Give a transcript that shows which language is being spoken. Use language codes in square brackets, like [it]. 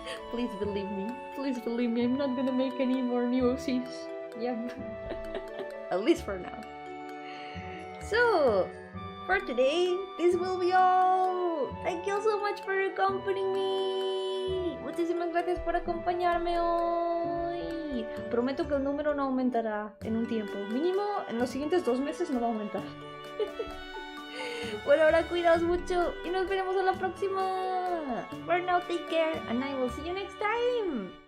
[en] Please believe me. Please believe me, I'm not gonna make any more new OCs. Yeah. At least for now. So, for today, this will be all. Thank you so much for accompanying me. [es] Muchísimas gracias por acompañarme hoy. Prometo que el número no aumentará en un tiempo. Mínimo, en los siguientes 2 meses no va a aumentar. Por ahora, cuidaos mucho y nos veremos en la próxima. [en] For now, take care and I will see you next time.